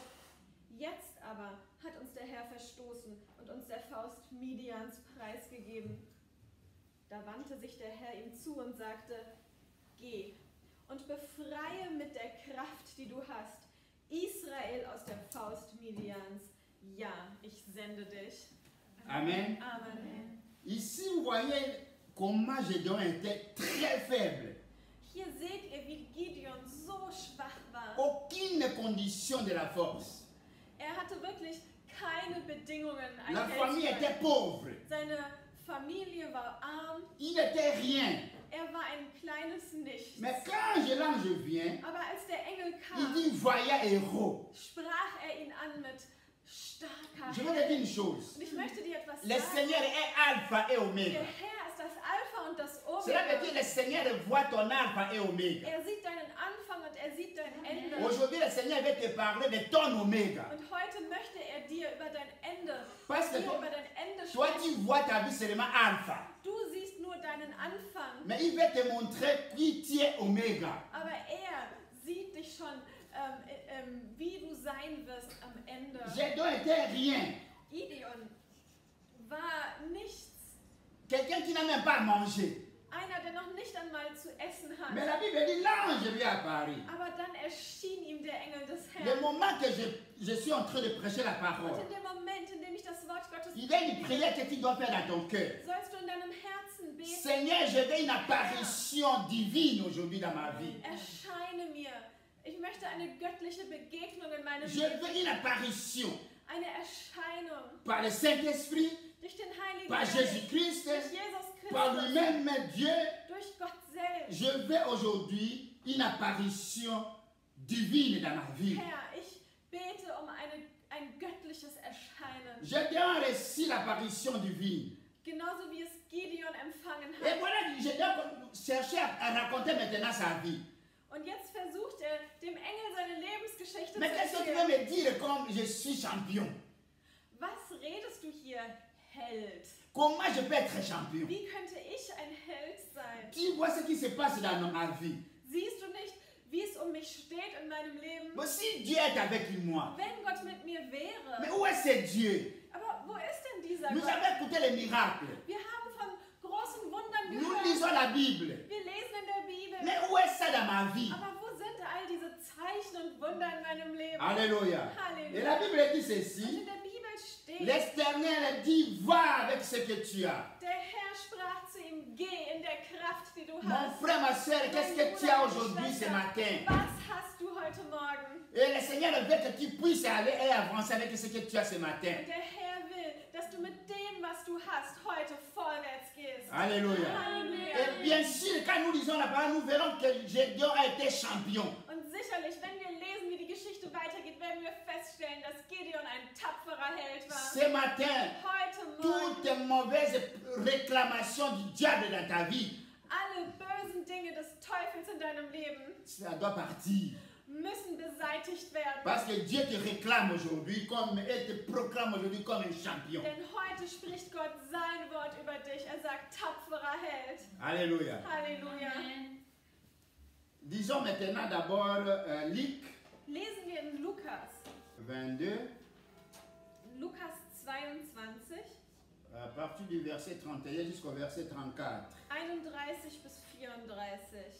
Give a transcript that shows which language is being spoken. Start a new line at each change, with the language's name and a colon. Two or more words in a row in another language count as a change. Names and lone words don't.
German: Jetzt aber hat uns der Herr verstoßen und uns der Faust Midians preisgegeben. Da wandte sich der Herr ihm zu und sagte, geh und befreie mit der Kraft, die du hast, Israel aus der Faust Midians. Ja, ich sende dich. Amen. Amen.
French: Ici, vous voyez comment Gédéon était très faible.
German: Hier seht ihr, wie Gideon so schwach war.
French: Aucune condition de la force.
German: Er hatte wirklich keine Bedingungen, ein
French: La
German: Held
French: famille
German: zu
French: était
German: sein.
French: pauvre.
German: Seine Familie war arm.
French: Il n'était rien.
German: Er war ein kleines Nichts.
French: Mais quand l'ange vient,
German: Aber als der Engel
French: il
German: kam,
French: dit vaillant héros.
German: sprach er ihn an mit starker
French: Je vais te dire une
German: Held.
French: chose.
German: Und ich möchte dir etwas
French: Le
German: sagen.
French: Seigneur est Alpha et
German: Der
French: Oméga.
German: Herr ist das Alpha und das
French: Cela veut
German: Omega.
French: dire que le Seigneur voit ton Alpha et Oméga.
German: Er sieht deinen Anfang und er sieht dein Ende.
French: Aujourd'hui, le Seigneur veut te parler de ton Oméga.
German: Und heute möchte er dir über dein Ende,
French: Parce que
German: dir
French: toi,
German: über dein Ende
French: toi,
German: sprechen.
French: tu vois ta vie seulement Alpha.
German: Du siehst nur deinen Anfang,
French: Mais il veut te montrer qui tu es Oméga.
German: aber er sieht dich schon, wie du sein wirst am Ende.
French: Gédéon était rien.
German: Gideon war nichts.
French: Quelqu'un qui n'a même pas mangé.
German: Einer, der noch nicht einmal zu essen hat.
French: Mais la Bible dit, l'ange lui est apparu.
German: Aber dann erschien ihm der Engel des
French: Le
German: Herrn.
French: moment que je suis en train de prêcher la
German: Und
French: parole,
German: in dem Moment, in dem ich das Wort Gottes
French: il y a une prière que tu dois faire dans ton cœur.
German: sollst du in deinem Herzen beten.
French: Seigneur, je veux une apparition divine aujourd'hui dans ma vie.
German: Erscheine mir. Ich möchte eine göttliche Begegnung in meinem
French: Je
German: Leben.
French: veux une apparition
German: Eine Erscheinung
French: par le Saint-Esprit,
German: durch den Heiligen
French: par
German: Geist,
French: Jésus-Christ,
German: durch Jesus
French: par
German: Christus,
French: lui-même, Dieu.
German: durch Gott selbst.
French: Je veux aujourd'hui une apparition divine dans ma vie.
German: Herr, ich bete um ein göttliches Erscheinen.
French: Gédéon reçut l'apparition divine.
German: Genauso wie es Gideon empfangen
French: Et
German: hat.
French: voilà, Gédéon cherchait à raconter maintenant sa vie.
German: Und jetzt versucht er, dem Engel seine Lebensgeschichte
French: Mais
German: zu
French: qu'est-ce que tu veux
German: erzählen.
French: me dire comme je suis champion?
German: Was redest du hier, Held?
French: Comment je peux être champion?
German: Wie könnte ich ein Held sein?
French: Tu vois ce qui se passe dans ma vie.
German: Siehst du nicht, wie es um mich steht in meinem Leben?
French: Mais si Dieu est avec moi,
German: Wenn Gott mit mir wäre.
French: mais où est ce Dieu?
German: Aber wo ist denn dieser
French: Nous
German: Gott?
French: avons écouté les miracles.
German: Wir haben von großen Wundern
French: Nous
German: gehört.
French: lisons la Bible.
German: Wir lesen in der Bibel.
French: Mais où est ça dans ma vie?
German: Aber wo sind all diese Zeichen und Wunder in meinem Leben?
French: Alléluia. Et la
German: Halleluja.
French: Bible dit
German: Und
French: ceci.
German: in der Bibel steht,
French: L'Éternel dit, va avec ce que tu as.
German: der Herr sprach zu ihm, geh in der Kraft, die du
French: Mon
German: hast.
French: frère, ma soeur, qu'est-ce que tu as aujourd'hui ce matin?
German: Was hast du heute Morgen?
French: Et le Seigneur veut que tu puisses aller et avancer avec ce que tu as ce matin.
German: Und der Herr will, dass du mit dem, was du hast, heute vorwärts gehst.
French: Alléluia.
German: Halleluja.
French: Et bien sûr, quand nous lisons la parole, nous verrons que Gédéon a été champion.
German: Und sicherlich, wenn wir lesen, wie die Geschichte weitergeht, werden wir feststellen, dass Gideon ein tapferer Held war.
French: Ce matin,
German: Heute
French: toute
German: Morgen,
French: mauvaise réclamation du diable dans ta vie,
German: alle bösen Dinge des Teufels in deinem Leben
French: ça doit partir.
German: müssen beseitigt werden.
French: Parce que Dieu te réclame aujourd'hui comme, et te proclame aujourd'hui comme un champion.
German: Denn heute spricht Gott sein Wort über dich. Er sagt, tapferer Held.
French: Alléluia.
German: Halleluja.
French: Disons maintenant d'abord Luc Lesen wir in Lukas. 22,
German: Lukas 22,
French: à partir du verset 31 jusqu'au verset 34.
German: 31 bis 34.